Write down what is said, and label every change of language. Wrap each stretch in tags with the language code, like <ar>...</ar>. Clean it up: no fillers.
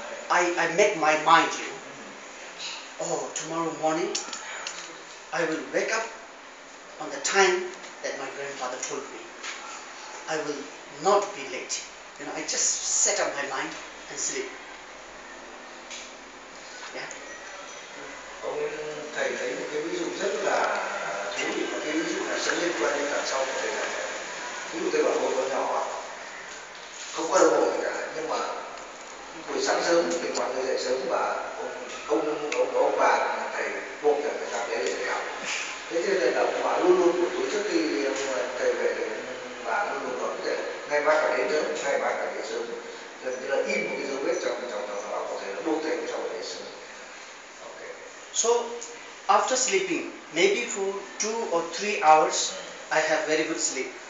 <en>I make my mind, oh, tomorrow morning I will wake up on the time that my grandfather told me. I will not be late. I just set up my mind and sleep. Yeah.</en> <vi>Ông thầy thấy một cái ví dụ rất là thú vị, và cái ví dụ này sẽ liên quan đến đằng sau của thầy này. Ví dụ thầy bảo hồi còn nhỏ không có đồng hồ gì cả, nhưng mà buổi sáng sớm thì mọi người dậy sớm và ông bà thầy buộc thầy phải làm đấy để thầy học. Thế cho nên là ông bà luôn luôn buổi tối trước khi thầy về thì bà luôn luôn nói để ngày mai phải đến sớm, ngày mai phải đến sớm. Gần như là in một cái dấu vết trong đó có thể là buộc thầy cho phải đến sớm.</vi> <en>So after sleeping, maybe for 2 or 3 hours, I have very good sleep.</en>